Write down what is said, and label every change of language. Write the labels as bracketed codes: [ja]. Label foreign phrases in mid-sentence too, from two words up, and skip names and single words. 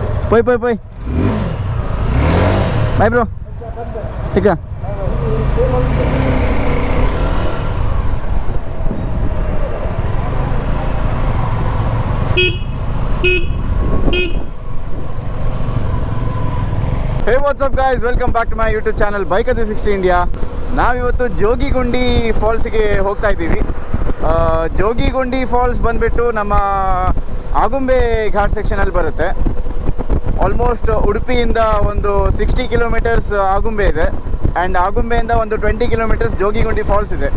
[en] ಪೊಯ್ ಪೊಯ್ ಪೊಯ್ ಬಾಯ್ ಬ್ರೋ ಟಿಕ್ಕ Hey, what's up guys, welcome back to my YouTube channel Bike 360 India. [kn] ನಾವಿವತ್ತು ಜೋಗಿ ಗುಂಡಿ ಫಾಲ್ಸ್ಗೆ ಹೋಗ್ತಾ ಇದ್ದೀವಿ. ಜೋಗಿ ಗುಂಡಿ ಫಾಲ್ಸ್ ಬಂದುಬಿಟ್ಟು ನಮ್ಮ ಆಗುಂಬೆ ಘಾಟ್ ಸೆಕ್ಷನಲ್ಲಿ ಬರುತ್ತೆ. ಆಲ್ಮೋಸ್ಟ್ ಉಡುಪಿಯಿಂದ ಒಂದು 60 ಕಿಲೋಮೀಟರ್ಸ್ ಆಗುಂಬೆ ಇದೆ ಆ್ಯಂಡ್ ಆಗುಂಬೆಯಿಂದ ಒಂದು 20 ಕಿಲೋಮೀಟರ್ಸ್ ಜೋಗಿ ಗುಂಡಿ ಫಾಲ್ಸ್ ಇದೆ.